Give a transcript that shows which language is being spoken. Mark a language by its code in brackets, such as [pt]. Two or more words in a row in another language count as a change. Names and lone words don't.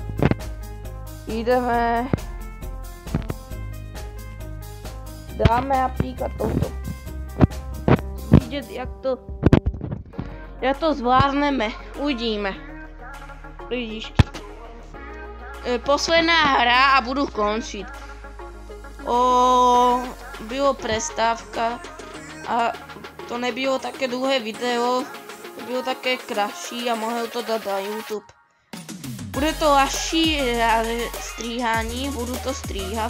[sk] Ideme. Dáme napríklad toto. Vidieť, jak to zvládneme. Uvidíme. Lídičky. Posledná hra a budu končiť. Bylo prestávka a to nebylo také dlhé video, to bylo také kratší a mohl to dát na YouTube. Bude to ľahší [cs] stříhání, budu to stříhat.